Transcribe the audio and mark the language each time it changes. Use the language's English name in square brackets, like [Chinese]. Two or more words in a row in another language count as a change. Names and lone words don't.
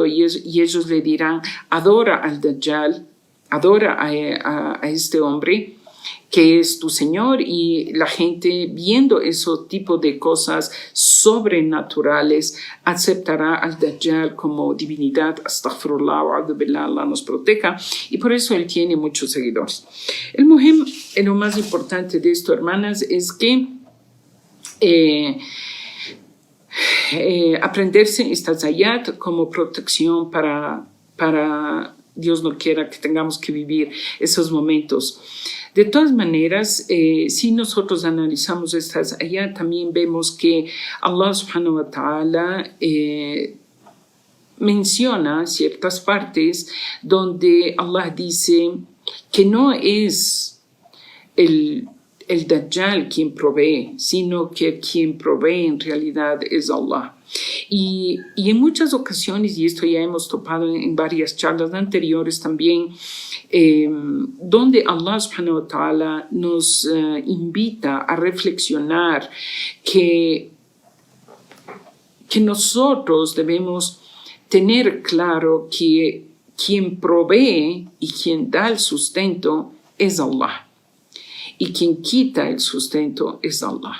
[Spanish] Y ellos le dirán, adora al Dajjal, adora a este hombre. que es tu Señor, y la gente viendo ese tipo de cosas sobrenaturales aceptará al Dajjal como divinidad. [Arabic] أستغفر الله وأعوذ بالله, [Spanish] Allah nos proteja, y por eso él tiene muchos seguidores. El muhim, lo más importante de esto, hermanas, es que aprenderse estas ayat como protección para Dios no quiera que tengamos que vivir esos momentos. De todas maneras, si nosotros analizamos estas ayat, también vemos que Allah [Arabic] سبحانه وتعالى [Spanish] menciona ciertas partes donde Allah dice que no es el Dajjal quien provee, sino que quien provee en realidad es Allah. Y en muchas ocasiones, y esto ya hemos topado en varias charlas anteriores también, donde Allah [Arabic] سبحانه وتعالى [Spanish] nos invita a reflexionar que nosotros debemos tener claro que quien provee y quien da el sustento es Allah. Y quien quita el sustento es Allah.